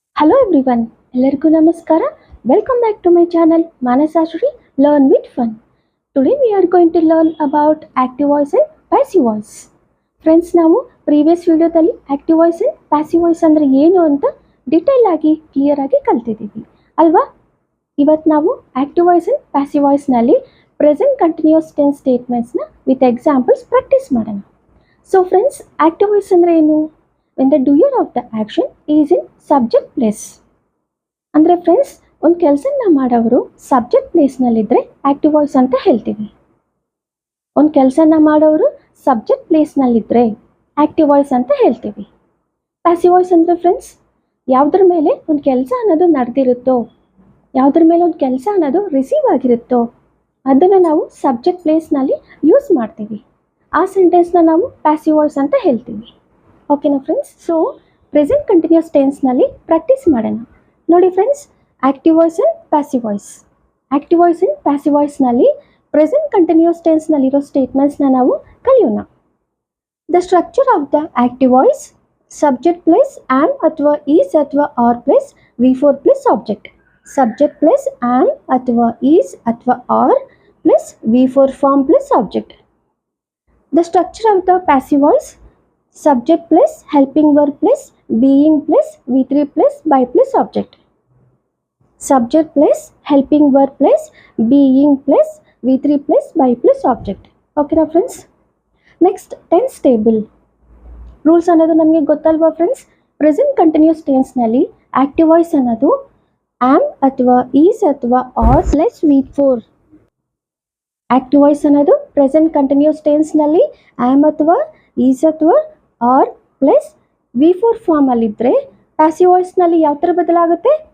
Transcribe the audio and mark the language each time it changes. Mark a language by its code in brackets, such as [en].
[en] Hello everyone, [kn] ಎಲ್ಲರಿಗೂ ನಮಸ್ಕಾರ. [en] Welcome back to my channel Manasashri Learn with Fun. Today we are going to learn about active voice and passive voice. [kn] Friends, ನಾವು previous ವಿಡಿಯೋದಲ್ಲಿ active voice and passive voice ಅಂದರೆ ಏನು ಅಂತ detail ಆಗಿ clear ಆಗಿ ಕಲ್ತಿದ್ದೀವಿ ಅಲ್ವಾ. ಇವತ್ತು ನಾವು active voice and passive ವಾಯ್ಸ್ನಲ್ಲಿ present continuous tense ಸ್ಟೇಟ್ಮೆಂಟ್ಸ್ನ with examples practice ಮಾಡೋಣ. ಸೊ ಫ್ರೆಂಡ್ಸ್, ಆಕ್ಟಿವ್ ವಾಯ್ಸ್ ಅಂದರೆ ಏನು? [en] when the doer of the action is in subject place. [kn] ಅಂದರೆ ಫ್ರೆಂಡ್ಸ್, ಒಂದು ಕೆಲಸನ ಮಾಡೋರು ಸಬ್ಜೆಕ್ಟ್ ಪ್ಲೇಸ್ನಲ್ಲಿದ್ದರೆ ಆಕ್ಟಿವ್ ವಾಯ್ಸ್ ಅಂತ ಹೇಳ್ತೀವಿ. ಒಂದು ಕೆಲಸನ ಮಾಡೋರು ಸಬ್ಜೆಕ್ಟ್ ಪ್ಲೇಸ್ನಲ್ಲಿದ್ದರೆ ಆಕ್ಟಿವ್ ವಾಯ್ಸ್ ಅಂತ ಹೇಳ್ತೀವಿ. ಪ್ಯಾಸಿವ್ ವಾಯ್ಸ್ ಅಂದರೆ ಫ್ರೆಂಡ್ಸ್, ಯಾವುದ್ರ ಮೇಲೆ ಒಂದು ಕೆಲಸ ಅನ್ನೋದು ನಡೆದಿರುತ್ತೋ, ಯಾವುದ್ರ ಮೇಲೆ ಒಂದು ಕೆಲಸ ಅನ್ನೋದು ರಿಸೀವ್ ಆಗಿರುತ್ತೋ ಅದನ್ನು ನಾವು ಸಬ್ಜೆಕ್ಟ್ ಪ್ಲೇಸ್ನಲ್ಲಿ ಯೂಸ್ ಮಾಡ್ತೀವಿ. ಆ ಸೆಂಟೆನ್ಸ್ನ ನಾವು ಪ್ಯಾಸಿವ್ ವಾಯ್ಸ್ ಅಂತ ಹೇಳ್ತೀವಿ. ಓಕೆನಾ friends? So present continuous ಟೆನ್ಸ್ನಲ್ಲಿ practice ಮಾಡೋಣ. ನೋಡಿ friends, active voice and passive voice. Active voice and passive ವಾಯ್ಸ್ನಲ್ಲಿ present continuous ಟೆನ್ಸ್ನಲ್ಲಿರೋ ಸ್ಟೇಟ್ಮೆಂಟ್ಸ್ನ ನಾವು ಕಲಿಯೋಣ. [en] The structure of the active voice: subject plus am ಅಥವಾ is ಅಥವಾ are plus V4 plus object. Subject plus am ಅಥವಾ is ಅಥವಾ are plus V4 form plus object. The structure of the passive voice: subject plus helping verb plus being plus V3 plus by plus object. Subject plus helping verb plus being plus V3 plus by plus object. Okay na friends? Next, tense table. [kn] Rules ಅನ್ನೋದು ನಮಗೆ ಗೊತ್ತಲ್ವಾ friends? Present continuous ಟೆನ್ಸ್ನಲ್ಲಿ active voice ಅನ್ನೋದು am ಅಥವಾ is ಅಥವಾ R plus V4. Active voice ಅನ್ನೋದು present continuous ಟೆನ್ಸ್ನಲ್ಲಿ am ಅಥವಾ is ಅಥವಾ R plus V4 ಫಾರ್ಮಲ್ಲಿದ್ದರೆ passive ವಾಯ್ಸ್ನಲ್ಲಿ ಯಾವ ಥರ ಬದಲಾಗುತ್ತೆ?